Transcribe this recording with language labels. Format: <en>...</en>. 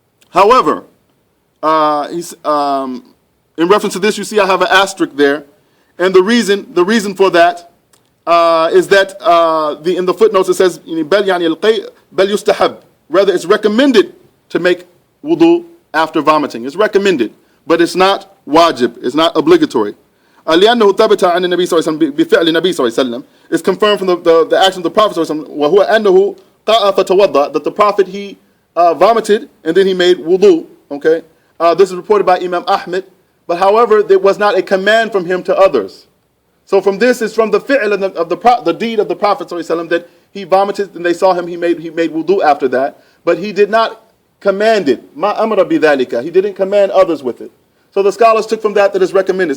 <en>However, in reference to this, you see I have an asterisk there, and the reason for that is that in the footnotes it says</en> <ar>بل يعني القيء بل يستحب,</ar> <en>rather it's recommended to make wudu after vomiting. It's recommended, but it's not wajib, it's not obligatory.</en> <ar>لأنه ثبت عن النبي صلى الله عليه وسلم بفعل النبي صلى الله عليه وسلم,</ar> <en>it's confirmed from the action of the Prophet</en> <ar>صلى الله عليه وسلم, وهو أنه قاء فتوضأ,</ar> <en>that the Prophet he vomited and then he made wudu. Okay, this is reported by Imam Ahmed, but however there was not a command from him to others. So from this is from the fi'l of the deed of the Prophet صلى الله عليه وسلم, that he vomited and they saw him, he made wudu after that, but he did not command it.</en> <ar>ما أمر بذلك,</ar> <en>he didn't command others with it. So the scholars took from that it's recommended.</en>